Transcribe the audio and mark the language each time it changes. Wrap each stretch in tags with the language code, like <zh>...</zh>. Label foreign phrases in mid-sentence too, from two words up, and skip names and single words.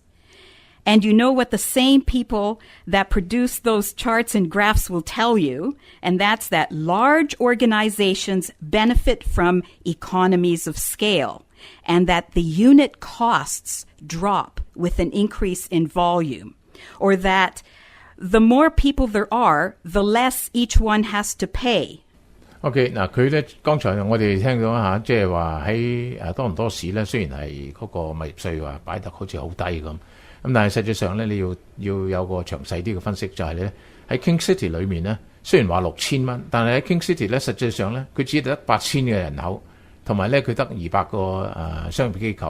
<en>And you know what the same people that produce those charts and graphs will tell you, and that's that large organizations benefit from economies of scale, and that the unit costs drop with an increase in volume, or that the more people there are, the less each one has to pay.</en> <yue>OK， 嗱佢咧，剛才我哋聽到下，即係話喺多倫多市咧，雖然係嗰個物業稅話擺得好似好低咁。咁但係實際上咧，你要有個詳細啲嘅分析，就係咧喺 King City 裏面咧，雖然話6000蚊，但係喺 King City 咧，實際上咧佢只得8000嘅人口，同埋咧佢得200個商業機構。</yue>